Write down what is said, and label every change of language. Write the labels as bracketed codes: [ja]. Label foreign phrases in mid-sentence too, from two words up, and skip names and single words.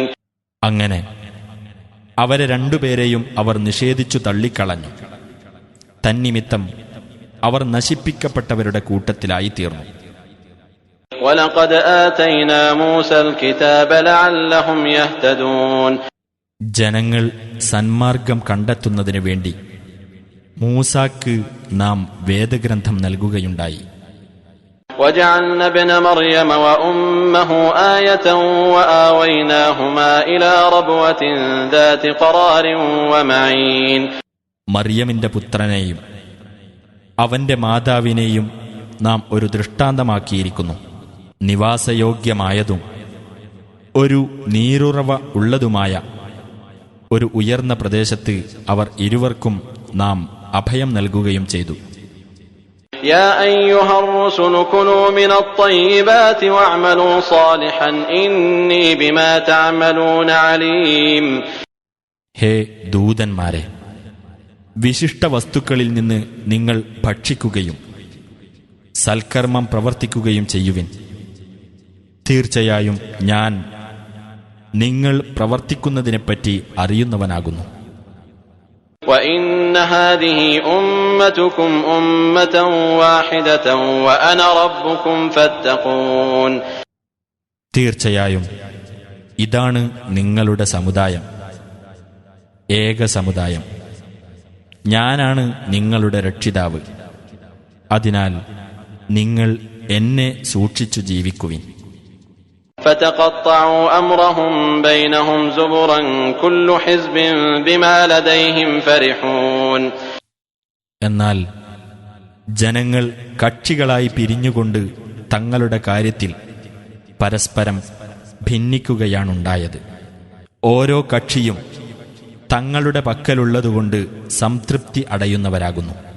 [ml] അങ്ങനെ അവരെ രണ്ടുപേരെയും അവർ നിഷേധിച്ചു തള്ളിക്കളഞ്ഞു. തന്നിമിത്തം അവർ നശിപ്പിക്കപ്പെട്ടവരുടെ കൂട്ടത്തിലായി തീർന്നു. [ar] وَلَقَدْ آتَيْنَا مُوسَى الْكِتَابَ لَعَلَّهُمْ يَهْتَدُونَ. [ml] ജനങ്ങൾ സന്മാർഗം കണ്ടെത്തുന്നതിനു വേണ്ടി മൂസാക്ക് നാം വേദഗ്രന്ഥം നൽകുകയുണ്ടായി. [ar] وَجَعَلْنَا ابْنَ مَرْيَمَ وَأُمَّهُ آيَةً وَآوَيْنَاهُمَا إِلَى رَبْوَةٍ ذَاتِ قَرَارٍ وَمَعِينٍ. [ml] മറിയമിന്റെ പുത്രനെയും അവന്റെ മാതാവിനെയും നാം ഒരു ദൃഷ്ടാന്തമാക്കിയിരിക്കുന്നു. നിവാസയോഗ്യമായതും ഒരു നീരുറവ ഉള്ളതുമായ ഒരു ഉയർന്ന പ്രദേശത്ത് അവർ ഇരുവർക്കും നാം അഭയം നൽകുകയും ചെയ്തു. [ar] يا أيها الرسل كلوا من الطيبات واعملوا صالحا إني بما تعملون عليم. [ml] ഹേ ദൂതന്മാരെ, വിശിഷ്ട വസ്തുക്കളിൽ നിന്ന് നിങ്ങൾ ഭക്ഷിക്കുകയും സൽക്കർമ്മം പ്രവർത്തിക്കുകയും ചെയ്യുവിൻ. തീർച്ചയായും ഞാൻ നിങ്ങൾ പ്രവർത്തിക്കുന്നതിനെപ്പറ്റി അറിയുന്നവനാകുന്നു. [ar] وَإِنَّ هَذِهِ أُمَّتُكُمْ أُمَّةً وَاحِدَةً وَأَنَا رَبُّكُمْ فَاتَّقُونِ. [ml] തീർച്ചയായും ഇതാണ് നിങ്ങളുടെ സമുദായം, ഏക സമുദായം. ഞാനാണ് നിങ്ങളുടെ രക്ഷിതാവ്. അതിനാൽ നിങ്ങൾ എന്നെ സൂക്ഷിച്ചു ജീവിക്കുവിൻ. [ar] فَتَقَطَّعُوا أَمْرَهُمْ بَيْنَهُمْ زُبُرًا كُلُّ حِزْبٍ بِمَا لَدَيْهِمْ فَرِحُونَ. [ml] എന്നാൽ ജനങ്ങൾ കക്ഷികളായി പിരിഞ്ഞുകൊണ്ട് തങ്ങളുടെ കാര്യത്തിൽ പരസ്പരം ഭിന്നിക്കുകയാണുണ്ടായത്. ഓരോ കക്ഷിയും തങ്ങളുടെ പക്കലുള്ളതുകൊണ്ട് സംതൃപ്തി അടയുന്നവരാകുന്നു.